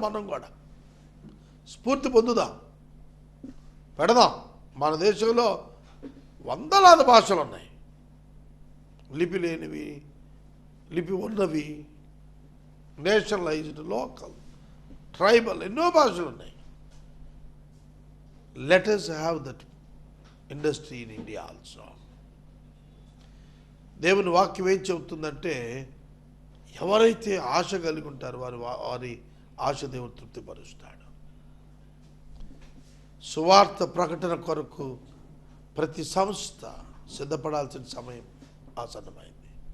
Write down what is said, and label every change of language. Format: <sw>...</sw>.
<te>మనం కూడా స్ఫూర్తి పొందుదాం, పెడదాం. మన దేశంలో వందలాది భాషలు ఉన్నాయి, లిపి లేనివి, లిపి ఉన్నవి, నేషనలైజ్డ్, లోకల్, ట్రైబల్, ఎన్నో భాషలు ఉన్నాయి.</te> <en>Let us have that industry in India also.</en> <te>దేవుని వాక్యం ఏం చెబుతుందంటే, ఎవరైతే ఆశ కలిగి ఉంటారో వారి ఆశ దేవుడు తృప్తిపరుస్తాడు. సువార్త ప్రకటన కొరకు ప్రతి సంస్థ సిద్ధపడాల్సిన సమయం ఆసన్నమైంది.</te>